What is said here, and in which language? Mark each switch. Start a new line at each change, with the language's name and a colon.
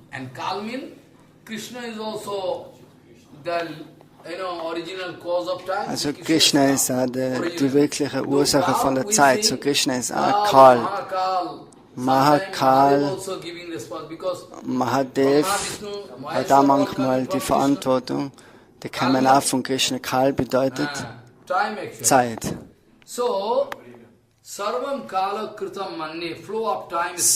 English: And Kal means Krishna is also the original cause of time.
German: Also Krishna ist auch die wirkliche Ursache von der Zeit. So Krishna ist auch Kal. Mahakal, Mahadev hat auch manchmal die Verantwortung. Die kommen auch von Krishna. Kal bedeutet Zeit.
English: So,
Sanskrit: Sarvam Kala Kritam Manne,
English: flow of time is